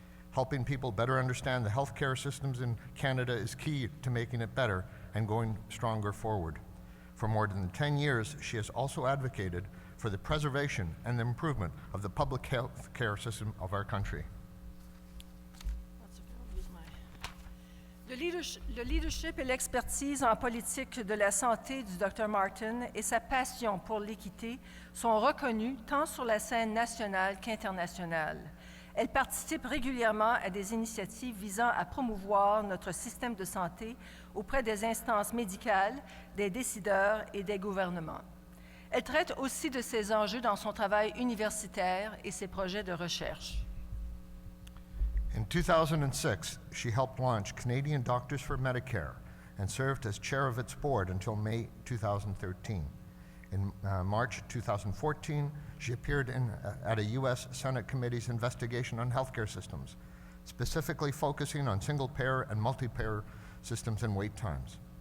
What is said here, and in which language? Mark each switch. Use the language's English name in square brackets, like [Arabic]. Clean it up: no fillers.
[English] Helping people better understand the healthcare systems in Canada is key to making it better and going stronger forward. For more than 10 years, she has also advocated for the preservation and the improvement of the public health care system of our country. [French] Le leadership et l'expertise en politique de la santé du Dr Martin et sa passion pour l'équité sont reconnus tant sur la scène nationale qu'internationale. Elle participe régulièrement à des initiatives visant à promouvoir notre système de santé auprès des instances médicales, des décideurs et des gouvernements. Elle traite aussi de ces enjeux dans son travail universitaire et ses projets de recherche. [English] In 2006, she helped launch Canadian Doctors for Medicare and served as chair of its board until May 2013. In March 2014, she appeared at a U.S. Senate committee's investigation on healthcare systems, specifically focusing on single-payer and multi-payer systems and wait times.